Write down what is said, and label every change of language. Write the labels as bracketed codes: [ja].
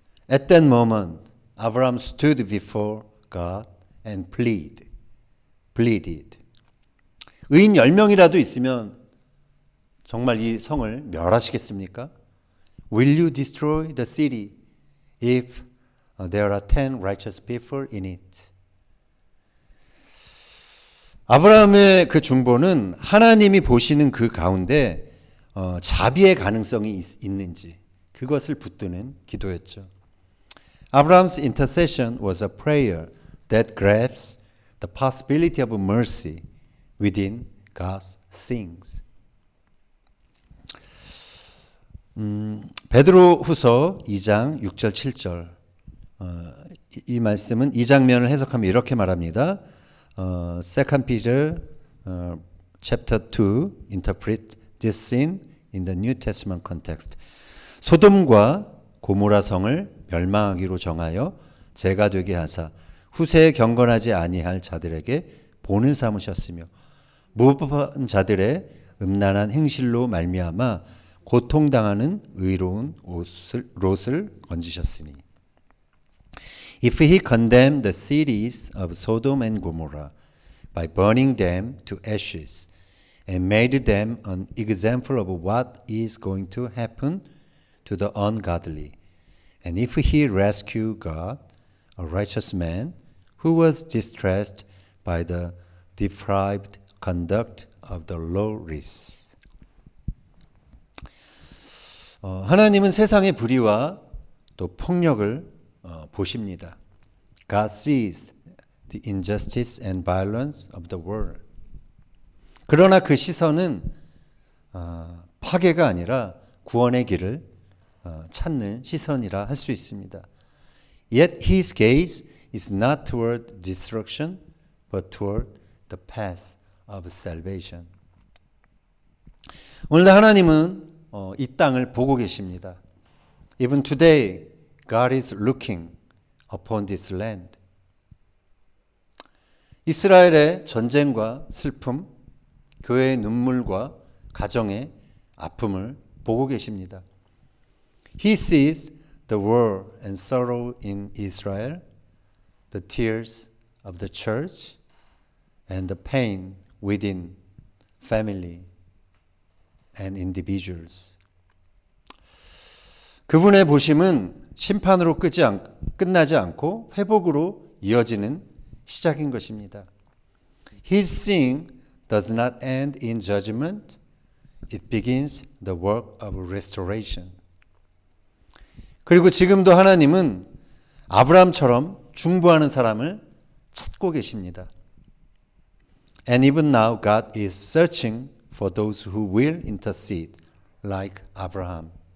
[en] At that moment, Abraham stood before God and pleaded. [ko] 의인 10명이라도 있으면 정말 이 성을 멸하시겠습니까? [en] Will you destroy the city if there are 10 righteous people in it? [ko] 아브라함의 그 중보는 하나님이 보시는 그 가운데 자비의 가능성이 있는지 그것을 붙드는 기도였죠. [en] Abraham's intercession was a prayer that grabs the possibility of mercy within God's things. [ko] 베드로후서 2장 6절 7절 이 말씀은 이 장면을 해석하면 이렇게 말합니다. [en] Second Peter chapter 2 interpret this scene in the New Testament context. [ko] 소돔과 고모라 성을 멸망하기로 정하여 죄가 되게 하사 후세에 경건하지 아니할 자들에게 본을 삼으셨으며 무법한 자들의 음란한 행실로 말미암아 고통당하는 의로운 롯을 건지셨으니 [en] If he condemned the cities of Sodom and Gomorrah by burning them to ashes and made them an example of what is going to happen to the ungodly, and if he rescued God, a righteous man, who was distressed by the depraved conduct of the lawless. [ko] 하나님은 세상의 불의와 또 폭력을 보십니다. [en] God sees the injustice and violence of the world. [ko] 그러나 그 시선은 파괴가 아니라 구원의 길을 찾는 시선이라 할 수 있습니다. [en] Yet his gaze is not toward destruction, but toward the path of salvation. [ko] 오늘날 하나님은 이 땅을 보고 계십니다. [en] Even today, God is looking upon this land. [ko] 이스라엘의 전쟁과 슬픔, 교회의 눈물과 가정의 아픔을 보고 계십니다. [en] He sees the war and sorrow in Israel, the tears of the church, and the pain within family and individuals. [ko] 그분의 보심은 심판으로 끝나지 않고 회복으로 이어지는 시작인 것입니다. [en] His seeing does not end in judgment. It begins the work of restoration. [ko] 그리고 지금도 하나님은 아브라함처럼 중보하는 사람을 찾고 계십니다. [en] And even now God is searching for those who will intercede like Abraham.